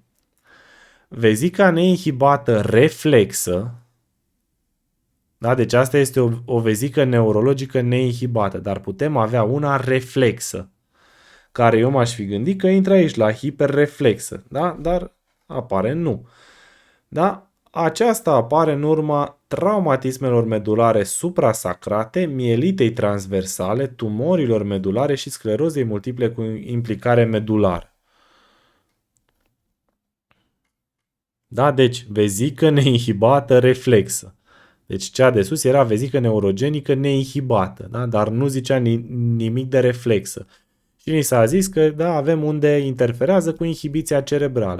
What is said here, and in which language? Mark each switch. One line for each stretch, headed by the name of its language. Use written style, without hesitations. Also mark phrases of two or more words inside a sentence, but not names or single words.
Romanian: Vezica neinhibată reflexă, da? Deci asta este o vezică neurologică neinhibată, dar putem avea una reflexă, care eu m-aș fi gândit că intră aici la hiperreflexă, da? Dar apare nu. Da? Aceasta apare în urma traumatismelor medulare suprasacrate, mielitei transversale, tumorilor medulare și sclerozei multiple cu implicare medulară. Da, deci vezică neinhibată reflexă. Deci cea de sus era vezică neurogenică neinhibată, da? Dar nu zicea nimic de reflexă. Și ni s-a zis că da, avem unde interferează cu inhibiția cerebrală.